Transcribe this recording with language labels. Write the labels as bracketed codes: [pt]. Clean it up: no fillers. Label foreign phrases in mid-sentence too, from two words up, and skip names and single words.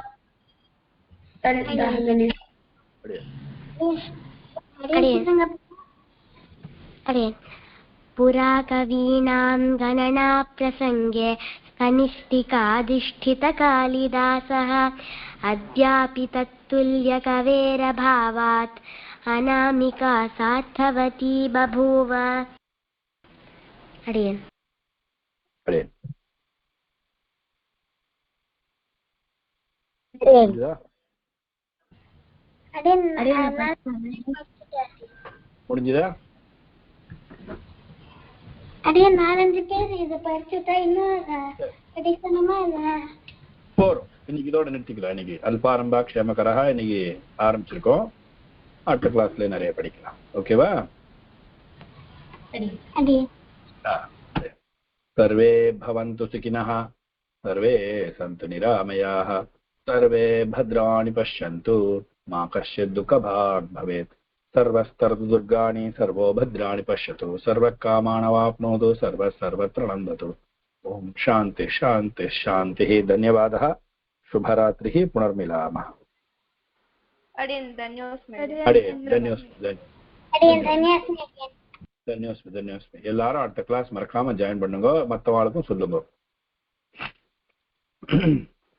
[sa] पुरा कवीनां गणना प्रसंगे कनिष्ठिकाधिष्ठितकालिदासः अद्यापि तत्तुल्यकवेरभावात् अनामिका सार्थवती बभूव. [ta] முடிஞ்சதா? அடியே 4-5 பேர் இத படிச்சுட்டா இன்னும் அடிஷனமா இல்ல போறோம். இன்னைக்கு இதோட நிறுத்திக்கலாம். இன்னைக்கு [sa] अल्पारम्भाः क्षेमकराः [ta] இன்னைக்கு ஆரம்பிச்சிருக்கோம். அடுத்த கிளாஸ்ல நிறைய படிக்கலாம். ஓகேவா? [sa] सर्वे भवन्तु सुखिनः, सर्वे सन्तु निरामयाः, सर्वे भद्राणि पश्यन्तु, मा कश्चित् दुःखभाग् भवेत्. सर्वस्तरतु दुर्गाणि, सर्वो भद्राणि पश्यतु, सर्वकामानवाप्नोतु, सर्वत्र नन्दतु. ओम शान्ति शान्ति शान्तिः. धन्यवादः. शुभरात्रिः. पुनर्मिलामः. धन्योस्मि. [ta] எல்லாரும் அடுத்த கிளாஸ் மறக்காம ஜாயின் பண்ணுங்க. மற்றவாளுக்கும் சொல்லுங்க.